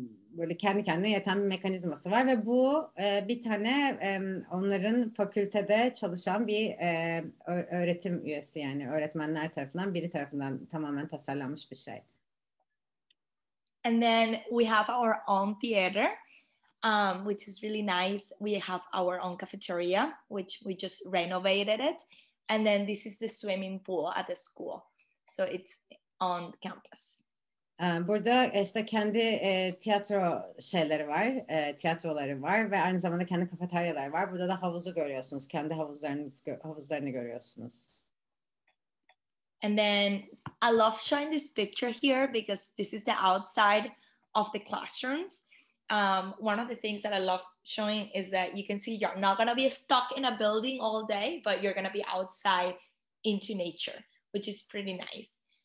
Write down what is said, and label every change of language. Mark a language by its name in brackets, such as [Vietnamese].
[Turkish] Böyle kendi kendine yeten bir mekanizması var ve bu bir tane onların fakültede çalışan bir öğretim üyesi, yani öğretmenler tarafından, biri tarafından tamamen tasarlanmış bir şey. [English] And then we have our own theater, which is really nice. We have our own cafeteria, which we just renovated it. And then this is the swimming pool at the school. So it's on campus. [Turkish] Burada işte kendi tiyatro şeyleri var, tiyatroları var ve aynı zamanda kendi kafeteryaları var. Burada da havuzu görüyorsunuz, kendi havuzlarını görüyorsunuz. [English] And then I love showing this picture here because this is the outside of the classrooms. One of the things that I love showing is that you can see you're not going to be stuck in a building all day, but you're going to be outside into nature, which is pretty nice.